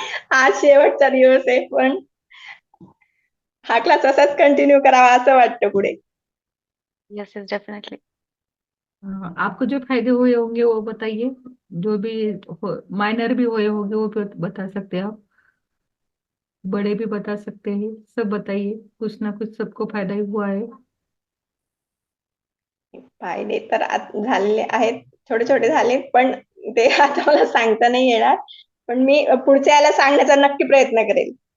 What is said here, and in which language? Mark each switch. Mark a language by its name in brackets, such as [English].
[Marathi] आज शेवटचा दिवस आहे पण हा क्लास असाच कंटिन्यू करावा असं वाटतं पुढे. [English] Yes yes definitely. [Hindi] आपको जो फायदे हुए होंगे वो बताइए। जो भी माइनर भी हुए होंगे वो भी बता सकते हैं आप, बड़े भी बता सकते हैं, सब बताइए। कुछ ना कुछ सबको फायदा ही हुआ है। [Marathi] फायदे तर झालेले आहेत, छोटे छोटे झाले पण ते आता मला सांगता नाही येणार. पण मी पुढच्या याला सांगण्याचा नक्की प्रयत्न करेल.